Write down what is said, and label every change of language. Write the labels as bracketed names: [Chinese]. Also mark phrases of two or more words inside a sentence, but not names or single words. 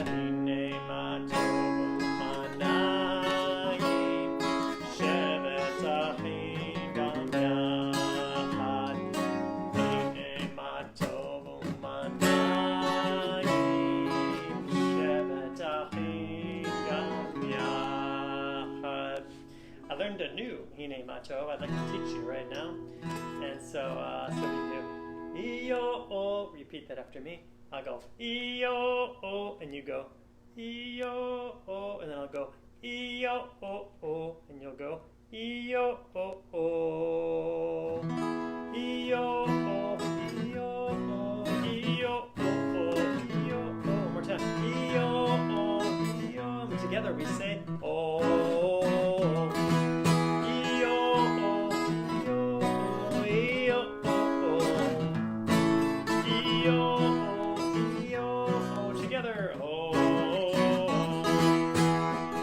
[Hebrew] הנה מה טוב ומה נעים. שבת אחים גם יחד. הנה מה טוב ומה נעים. שבת אחים גם יחד. [English] I learned a new Hine ma tov. I'd like to teach you right now. And so we do E-O-O. Repeat that after me. I'll go E-O-O, and you go E-O-O, and then I'll go E-O-O-O, and you'll go E-O-O-O. E-O-O, E-O-O, E-O-O-O, E-O-O. One more time. E-O-O, E-O. And together we say O. E-O-O, E-O-O, E-O-O-O. E-O-O, E-O-O. Together. O.